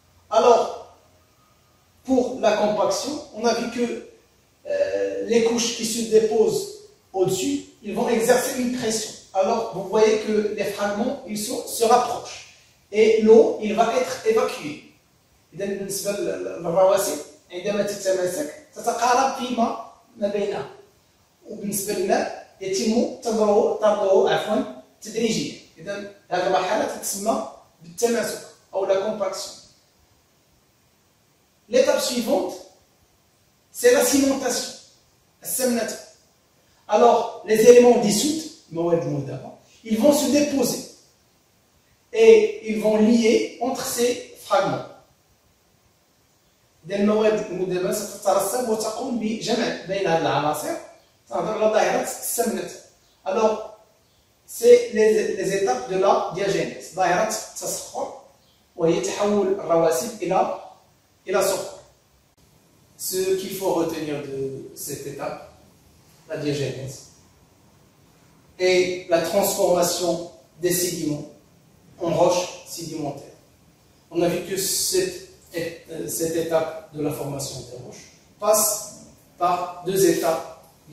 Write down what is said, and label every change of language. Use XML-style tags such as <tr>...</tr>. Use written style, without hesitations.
<fr>Alors pour la compaction, on a vu que les couches qui se déposent au-dessus, ils vont exercer une pression. Alors vous voyez que les fragments ils se rapprochent et l'eau il va être évacuée.</fr> <ar>إذا بالنسبة للرواسب عندما تتماسك تتقارب فيما بينها، وبالنسبة للماء يتم طرده تدريجيا. إذا هذه المرحلة تسمى بالتماسك أو la compaction.</ar> <fr>L'étape suivante, c'est la cimentation. Alors, les éléments dissous, ils vont se déposer et ils vont lier entre ces fragments.</fr> <ar>المواد المذابة ستترسب وتقوم بجمع بين هذه العناصر. تنهضر على ظاهرة السمنة.</ar> <fr>Alors, c'est les étapes de la diagénèse.</fr> <ar>ظاهرة التصخر وهي تحول الرواسب إلى صخور.</ar> <fr>Ce qu'il faut retenir de cette étape, la diagénèse, et la transformation des sédiments en roches sédimentaires. On a vu que cette étape de la formation des roches passe par deux étapes.</fr>